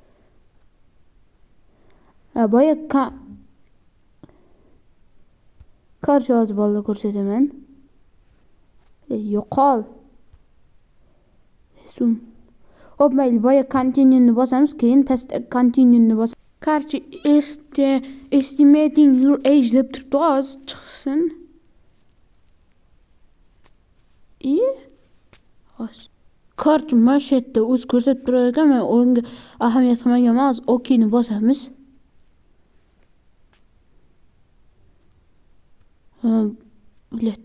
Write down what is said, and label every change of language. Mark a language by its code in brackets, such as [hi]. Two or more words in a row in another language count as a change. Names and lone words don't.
[uz] Boya qarshi hozir bolalar ko'rsataman. Yo'qol. Resume. Hop, mayli, boya continue ni bosamiz, keyin pastda continue ni bosamiz. Qarshi [en] estimating your age [uz] deb turibdi, hozir chiqsin. Hozir. Kart mana shu yerda o'z ko'rsatib turar ekan, men unga ahamiyat qilmaganman. OK ni bosamiz. Bilet.